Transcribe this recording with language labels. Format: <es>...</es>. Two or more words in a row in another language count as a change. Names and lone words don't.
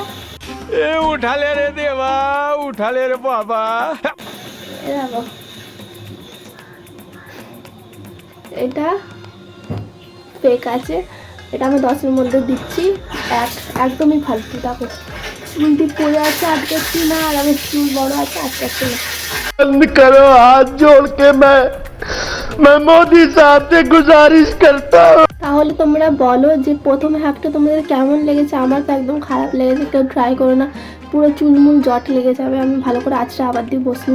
<hi>उठा ले रे देवा, उठा ले रे बाबा।</hi> <bn>দেখো, এটা ফেক আছে, এটা আমি 10-এর মধ্যে দিচ্ছি। একদমই ফালতু। দেখো চুলটি পড়ে আছে, আটকাচ্ছি না, আর আমার চুল বড় আছে, আটকাচ্ছি না।</bn> <hi>बंद करो हाथ जोड़ के मैं मोदी साहब से गुजारिश करता हूँ।</hi> <bn>তাহলে তোমরা বলো যে প্রথম হ্যাকটা তোমাদের কেমন লেগেছে। আমার তো একদম খারাপ লেগেছে, কেউ ট্রাই করো না, পুরো চুলমুল জট লেগে যাবে। আমি ভালো করে আঁচড়ে আবার দিয়ে বসলাম।</bn>